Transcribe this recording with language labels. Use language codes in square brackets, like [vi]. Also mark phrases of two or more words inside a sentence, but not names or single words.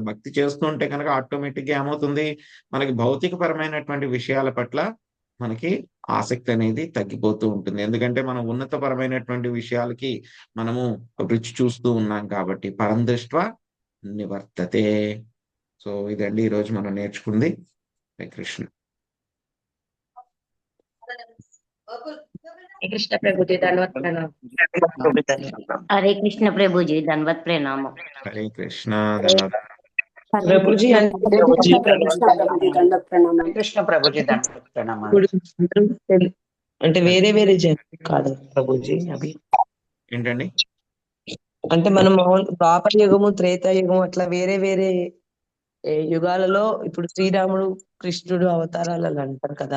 [te] భక్తి చేస్తూ ఉంటే కనుక ఆటోమేటిక్‌గా ఏమవుతుంది? మనకి భౌతికపరమైనటువంటి విషయాల పట్ల మనకి ఆసక్తి అనేది తగ్గిపోతూ ఉంటుంది. ఎందుకంటే మనం ఉన్నతపరమైనటువంటి విషయాలకి మనము రుచి చూస్తూ ఉన్నాం కాబట్టి. [sa] परं दृष्ट्वा निवर्तते. [te] సో ఇదండి ఈరోజు మనం నేర్చుకుంది. హరే కృష్ణ. [hi] हरे कृष्ण प्रभु जी दंडवत प्रणाम। हरे कृष्ण प्रभु जी दंडवत प्रणाम। [te] హరే కృష్ణ. [hi] प्रभु जी [te] కృష్ణ ప్రభుజీ దండవత్ ప్రణామాలు. అంటే వేరే వేరే జన్మ కాదు ప్రభుజీ అవి. ఏంటండి? అంటే మనం ద్వాపర యుగము, త్రేతాయుగము అట్లా వేరే వేరే యుగాలలో ఇప్పుడు శ్రీరాముడు, కృష్ణుడు అవతారాలు అని అంటారు కదా.